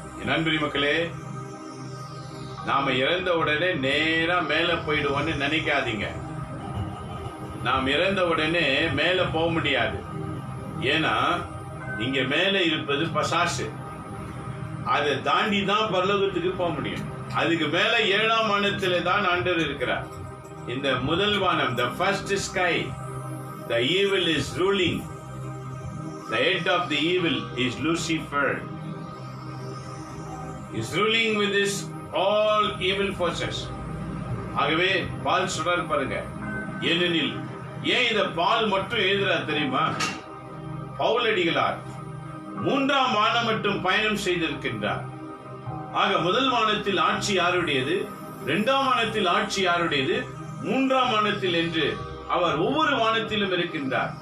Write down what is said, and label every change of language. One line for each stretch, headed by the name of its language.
Tamil: நண்பரி மக்களே, நாம இறந்த உடனே நேரா மேல போயிடுவோம்னு நினைக்காதீங்க. நாம் இறந்த உடனே மேல போக முடியாது. ஏன்னா இங்க மேல இருப்பது பசாசு, அதை தாண்டி தான் பரலோகத்துக்கு போக முடியும். அதுக்கு மேல 7ஆம் வானத்திலே தான் ஆண்டவர் இருக்கிறார். இந்த முதல் வானம்,
English: the first sky, the evil is ruling, The head of the evil is Lucifer. Is ruling with this all evil forces.
Tamil: ஆகவே பால் சொல்றார் பாருங்க, ஏனெனில் ஏன் இத பால் மட்டும் எழுதுறார் தெரியுமா? பவுலடிகளார் 3ஆம் வானம் மட்டும் பயணம் செய்திருக்கின்றார். ஆக முதல் வானத்தில் ஆட்சி யாருடையது, 2ஆம் வானத்தில் ஆட்சி யாருடையது, 3ஆம் வானத்தில் என்று அவர் ஒவ்வொரு வானத்திலும் இருக்கின்றார்.